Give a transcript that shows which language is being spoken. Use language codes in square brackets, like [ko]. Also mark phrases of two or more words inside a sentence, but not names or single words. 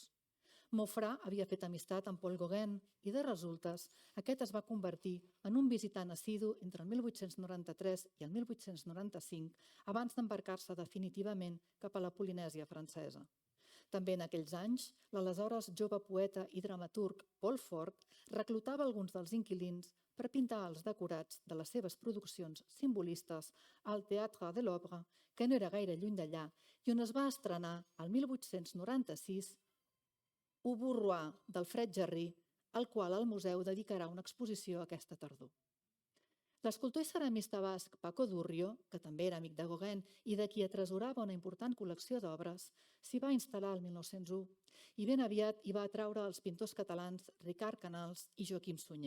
[ca] Maufra havia fet amistat amb Paul Gauguin i, de resultes, aquest es va convertir en un visitant assidu entre el 1893 i el 1895 abans d'embarcar-se definitivament cap a la Polinèsia francesa. També en aquells anys, l'aleshores jove poeta i dramaturg Paul Fort reclutava alguns dels inquilins per pintar els decorats de les seves produccions simbolistes al Théâtre de l'Opéra, que no era gaire lluny d'allà, i on es va estrenar el 1896 Un Bourrois d'Alfred Jarry, al qual el museu dedicarà una exposició aquesta tardor. L'escultor i ceramista basc Paco Durrio, que també era amic de Gauguin i de qui atresorava una important col·lecció d'obres, s'hi va instal·lar el 1901 i ben aviat hi va atraure els pintors catalans Ricard Canals i Joaquim Sunyer.